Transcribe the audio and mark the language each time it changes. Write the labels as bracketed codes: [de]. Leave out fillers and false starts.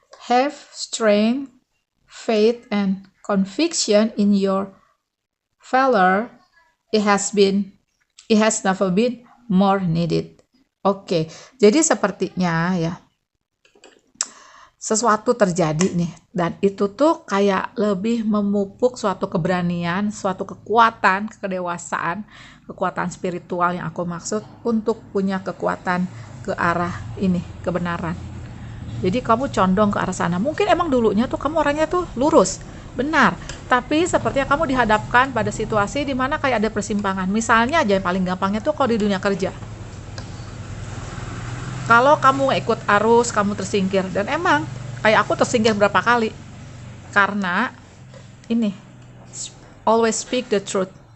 [en] Have strength, faith and conviction in your valor. It has never been more needed. [id] Oke, jadi sepertinya ya sesuatu terjadi nih dan itu tuh kayak lebih memupuk suatu keberanian, suatu kekuatan, kedewasaan, kekuatan spiritual yang aku maksud untuk punya kekuatan ke arah ini, kebenaran. Jadi kamu condong ke arah sana. Mungkin emang dulunya tuh kamu orangnya tuh lurus, benar. Tapi sepertinya kamu dihadapkan pada situasi di mana kayak ada persimpangan. Misalnya aja yang paling gampangnya tuh kalau di dunia kerja. Kalau kamu ikut arus, kamu tersingkir. Dan emang kayak aku tersingkir berapa kali. Karena ini, [en] always speak the truth.